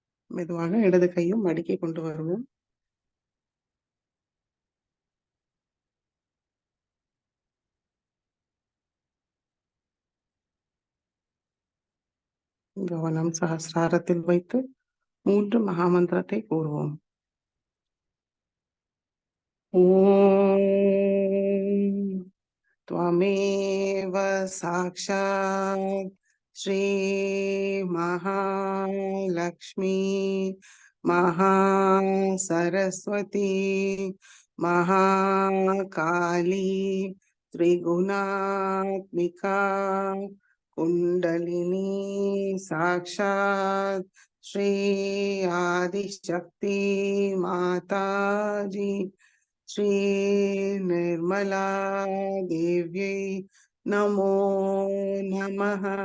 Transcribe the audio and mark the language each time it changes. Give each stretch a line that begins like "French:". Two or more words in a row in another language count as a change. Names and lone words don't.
Tamil: மெதுவாக இடது கையும் மடிக்கி கொண்டு வருவோம். கவனம் சஹஸ்ராரத்தில் வைத்து 3 மகாமந்திரத்தை கூறுவோம்.
Sanskrit: ஓம் त्वमेव साक्षात् श्रीमहालक्ष्मी महासरस्वती महाकाली त्रिगुणात्मिका कुण्डलिनी साक्षात् श्री आदिशक्ति माताजी श्री निर्मला देव्यै नमो नमः।